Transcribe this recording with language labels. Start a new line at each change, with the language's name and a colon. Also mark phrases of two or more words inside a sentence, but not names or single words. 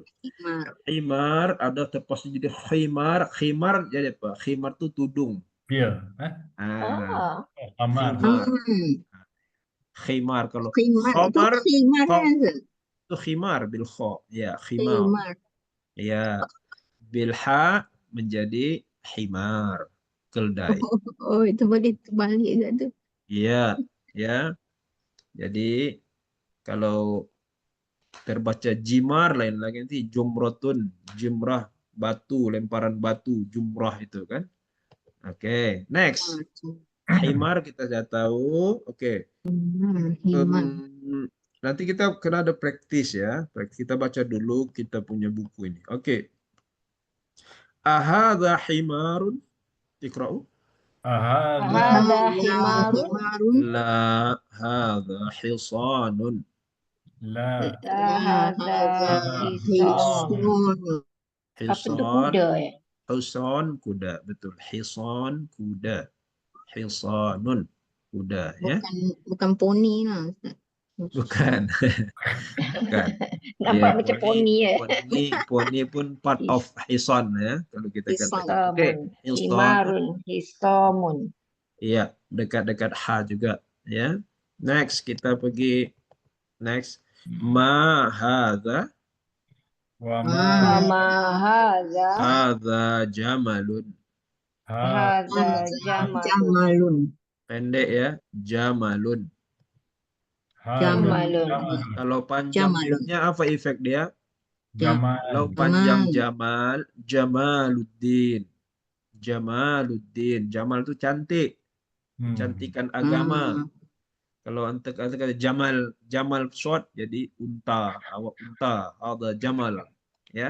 Malay: Himar ada terpaksa jadi khimar. Khimar jadi apa? Khimar tu tudung. Beer. Amar. Khimar kalau khimar itu
Arabic: خمار بالخاء.
Malay: Ya, khimar. Ya,
Arabic: بالحاء
Malay: menjadi himar. keldai. Oh, itu boleh terbalik juga tu. Iya, ya. Jadi kalau terbaca jimar lain lagi nanti jumrotun, jimrah, batu, lemparan batu, jumrah itu kan. Oke, next. Himar kita sudah tahu. Oke. Himar. Nanti kita kena ada praktis ya. Kita baca dulu kita punya buku ini. Oke.
Arabic: أهذا حمار? Iqra'u. Ahadha هذا حمار. Himarun. لا هذا حصان. la لا هذا حصام. Hisun.
Malay: Apa tu Hisan. kuda ya? Hisan kuda. Betul. Hisan kuda. Hisanun kuda ya. Bukan poni lah, Ustaz. Bukan. Bukan. Nampak Ya, macam poni ya. poni pun
English: part of
Malay: hisan ya kalau kita Hisan. katakan. Oke, Hisamun. hisan. Himarun. Hisamun. Iya, dekat-dekat ha juga ya. Next kita pergi next.
Arabic: ما هذا? وما وما هذا. هذا جمل. هذا جمل. Jamalun.
Malay: Pendek ya, jamalun. Jamalun. Kalau panjang Jamalun. mimnya apa efek dia? Jamal. Kalau panjang Jamal, Jamaluddin. Jamaluddin. Jamal itu cantik. Kecantikan agama. Kalau anda kata Jamal, Jamal short jadi unta, awak unta, ada Jamal, ya.